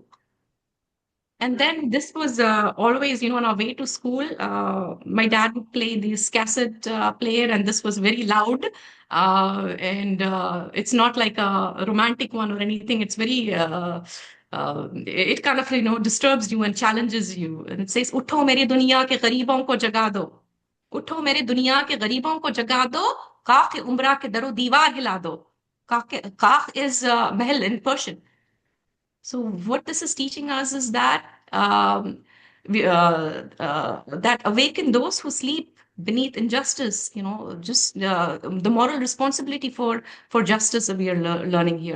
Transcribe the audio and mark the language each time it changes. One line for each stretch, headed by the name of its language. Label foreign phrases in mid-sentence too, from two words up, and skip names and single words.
English: And then this was always, on our way to school, my dad would play this cassette player, and this was very loud. And it's not like a romantic one or anything. It's very... it kind of, disturbs you and challenges you. And it says,
Urdu: اٹھو میرے دنیا کے غریبوں کو جگا دو. اٹھو میرے دنیا کے غریبوں کو جگا دو, کاخ عمرہ کے در و دیوار ہلا دو.
English: Kach is Mahal in Persian. So what this is teaching us is that that awaken those who sleep beneath injustice. Just the moral responsibility for justice that we are learning here.